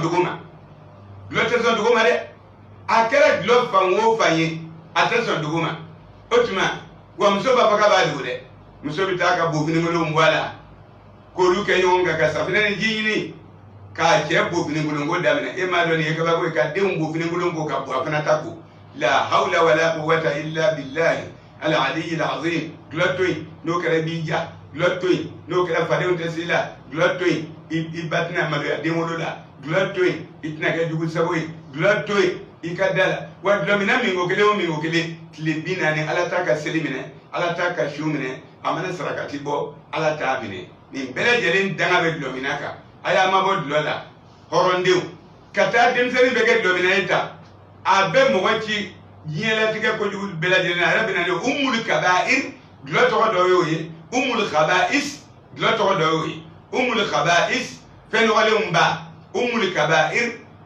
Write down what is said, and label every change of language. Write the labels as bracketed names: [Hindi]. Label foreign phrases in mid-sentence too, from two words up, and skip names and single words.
[Bambara] dugu ma dulɔ tɛ sɔn dugu ma dɛ a kɛra dulɔ fan o fan ye a tɛ sɔn dugu ma o tuma wa muso b'a fɔ k'a b'a dogo dɛ muso bɛ taa ka bofinikolonw bɔ a la k'olu kɛ ɲɔgɔn kan ka safinɛ ni ji ɲini k'a cɛ bofinikolonko daminɛ e m'a dɔn nin ye kabako ye ka denw bofinikolon ko ka bɔ a fana ta ko [Arabic] لا حول ولا قوة إلا بالله العلي العظيم [Bambara] dulɔ to yen n'o kɛra i b'i ja dulɔ to yen n'o kɛra fadenw tɛ se la dulɔ to yen i ba tɛna maloya den wolo la dulɔ to yen i tɛna kɛ jugu sago ye dulɔ to yen i ka da la wa dulɔmina min ko kelen o min ko kelen tile 40 ala t'a ka seli minɛ ala t'a ka su minɛ a mana sarakati bɔ ala t'a minɛ nin bɛɛ lajɛlen danga bɛ dulɔmina kan a y'a mabɔ dulɔ la hɔrɔndenw ka taa denmisɛnnin bɛ kɛ dulɔmina ye ta a bɛ mɔgɔ ci diɲɛ latigɛ kojugu bɛɛ lajɛlen na a yɛrɛ bɛna ni [Arabic] أم الكبائر [Bambara] dulɔ tɔgɔ dɔ y'o ye [Arabic] أم الخبائث [Bambara] dulɔ tɔgɔ dɔ y'o ye [Arabic] أم الخبائث [Bambara] fɛn nɔgɔlenw ba [Arabic] أم الكبائر